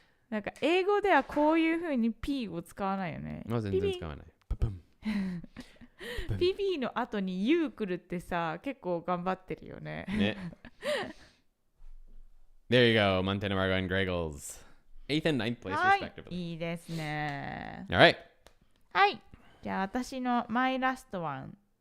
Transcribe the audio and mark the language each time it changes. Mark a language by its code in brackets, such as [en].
[ja] なんか英語ではこういう風に P を使わないよね。全然使わない。 PP の後に U 来るってさ、結構頑張ってるよね。ね。 [en] There you go, Montana Margot and Greggles. 8th and 9th place [ja] はい、 [en] respectively. [ja] いいですね。 [en] Alright. [ja] はい。じゃあ私のマイラストワン。